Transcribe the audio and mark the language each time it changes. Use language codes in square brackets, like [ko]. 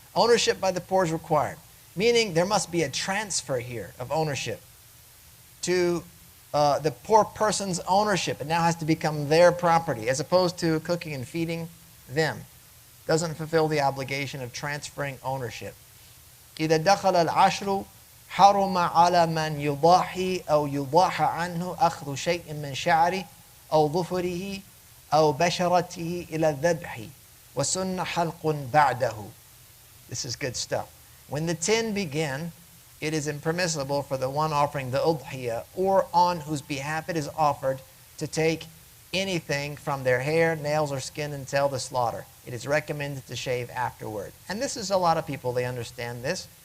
[en] Ownership by the poor is required, meaning there must be a transfer here of ownership to the poor person's ownership. It now has to become their property, as opposed to cooking and feeding them. Doesn't fulfill the obligation of transferring ownership. [ar] إذا دخل العشر حرم على من يضاحي أو يضاح عنه أخذ شيء من شعره أو ظفره أو بشرته إلى الذبح وسن حلق بعده. [en] This is good stuff. When the 10 begin, it is impermissible for the one offering the Uḍḥiyah or on whose behalf it is offered to take anything from their hair, nails, or skin until the slaughter. It is recommended to shave afterward. And this is a lot of people, they understand this.